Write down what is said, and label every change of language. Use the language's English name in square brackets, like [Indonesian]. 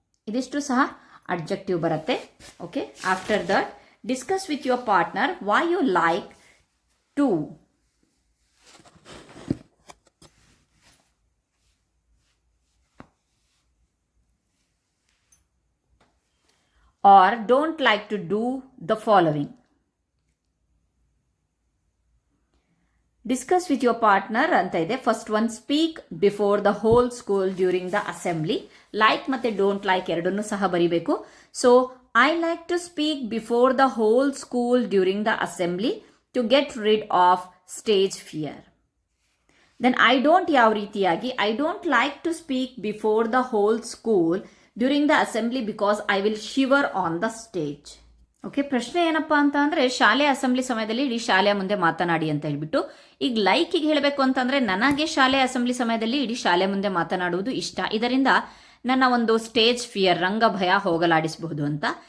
[Kannada] ಇದಿಷ್ಟು ಸಹ ಅಡ್ಜೆಕ್ಟಿವ್ ಬರುತ್ತೆ. [English] Okay, after that discuss with your partner why you like to or don't like to do the following. Discuss with your partner [Kannada] ಅಂತ ಇದೆ. [English] First one, speak before the whole school during the assembly. [Kannada] Like ಮತ್ತೆ don't like ಎರಡನ್ನೂ ಸಹ ಬರಿಬೇಕು. [English] So I like to speak before the whole school during the assembly to get rid of stage fear. Then I don't [Kannada] ಯಾವ ರೀತಿಯಾಗಿ, [English] I don't like to speak before the whole school during the assembly because I will shiver on the stage. [Kannada] Okay, ಪ್ರಶ್ನೆ ಏನಪ್ಪಾ ಅಂತ ಅಂದ್ರೆ ಶಾಲೆ assembly ಸಮಯದಲ್ಲಿ ಇಡೀ ಶಾಲೆಯ ಮುಂದೆ ಮಾತನಾಡಿ ಅಂತ ಹೇಳ್ಬಿಟ್ಟು. ಈಗ ಲೈಕಿಗೆ ಹೇಳಬೇಕು ಅಂತಂದ್ರೆ ನನಗೆ ಶಾಲೆ ಅಸೆಂಬ್ಲಿ ಸಮಯದಲ್ಲಿ ಇಡೀ ಶಾಲೆ ಮುಂದೆ ಮಾತನಾಡುವುದು ಇಷ್ಟ, ಇದರಿಂದ ನನ್ನ ಒಂದು ಸ್ಟೇಜ್ ಫಿಯರ್ ರಂಗ ಭಯ ಹೋಗಲಾಡಿಸಬಹುದು ಅಂತ.